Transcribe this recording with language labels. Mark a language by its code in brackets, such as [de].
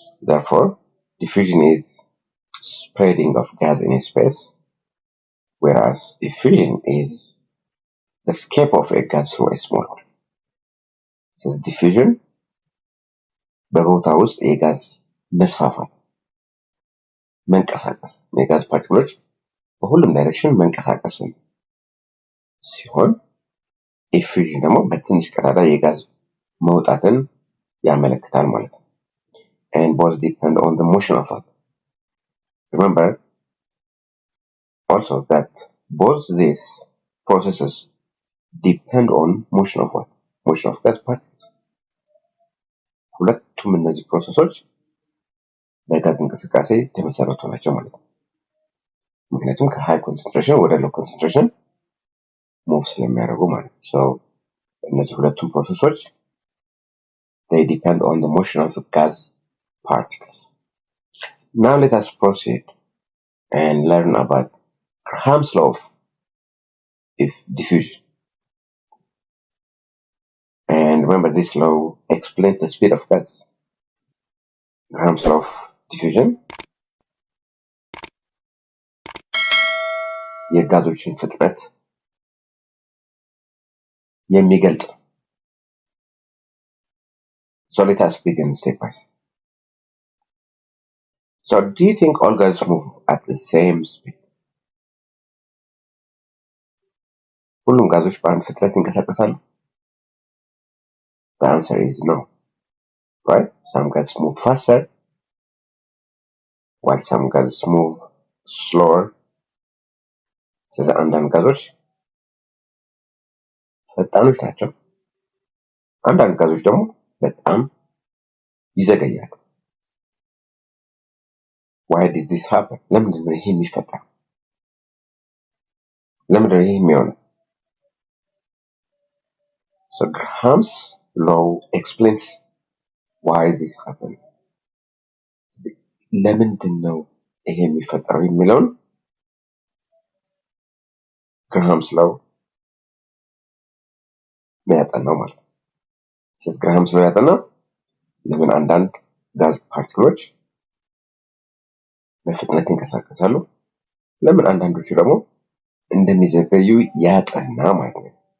[en] Therefore, diffusion is spreading of gas in a space, whereas effusion is the escape of a gas through a small hole. [am] Since diffusion በቦታ ውስጥ የጋዝ መስፋፋት መንቀሳቀስ የጋዝ ፓርቲክሎች በሁሉም ዳይሬክሽን መንቀሳቀስን ሲሆን effusion ደግሞ በትንሽ ቀዳዳ የጋዝ መውጣትን ያመለክታል ማለት ነው. [en] And both depend on the motion of it. Remember also that both these processes depend on motion of what? Motion of gas particles. [am] ሁለቱም እነዚህ ፕሮሰሶች በጋዝ እንቅስቃሴ የተመሰረቱ ናቸው ማለት ነው. ምክንያቱም ከሃይ ኮንሰንትሬሽን ወደ ሎው ኮንሰንትሬሽን ሙቭ ስለሚያደርጉ ማለት ነው. [en] So [am] እነዚህ ሁለቱም ፕሮሰሶች [en] they depend on the motion of the gas particles. Now let us proceed and learn about Graham's law of diffusion. And remember, this law explains the speed of gas. Graham's law of diffusion [am] የጋዞችን ፍጥነት የሚገልጽ. [en] So let us begin step by step. So do you think all gases move at the same speed? [am] ሁሉም ጋዞች በአንድ ፍጥነት ይንቀሳቀሳሉ? [en] The answer is no. Right? Some gases move faster, while some gases move slower. [am] ስለዚህ አንዳንድ ጋዞች ፈጣኖች ናቸው፣ አንዳንድ ጋዞች ደግሞ በጣም ይዘገያሉ. [en] Why did this happen? [am] ለምንድን ነው ይሄ የሚፈጠረው? ለምንድን ነው ይሄ የሚሆነው? [en] So Graham's law explains why this happens. [am] ለምንድን ነው ይሄ የሚፈጠረው የሚለውን Graham's law ያጠናው ማለት ነው. ስለዚህ Graham's law ያጠናው ለምን አንዳንድ ጋዝ ፓርቲክሎች በፍጥነት ይንቀሳቀሳሉ፣ ለምን አንዳንዶቹ ደግሞ እንደሚዘገዩ ያጠና ማለት ነው.